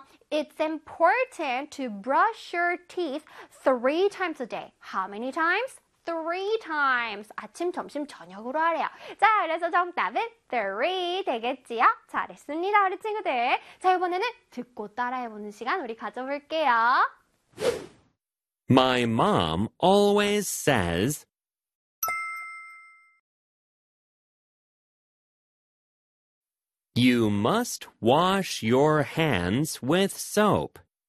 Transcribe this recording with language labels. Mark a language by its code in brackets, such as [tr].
[en] It's important to brush your teeth three times a day. How many times? Three times. [ko] 아침, 점심, 저녁으로 하래요. 자, 그래서 정답은 three 되겠지요? 잘했습니다, 우리 친구들. 자, 이번에는 듣고 따라해보는 시간 우리 가져볼게요. [en] My mom always says, You must wash your hands with soap.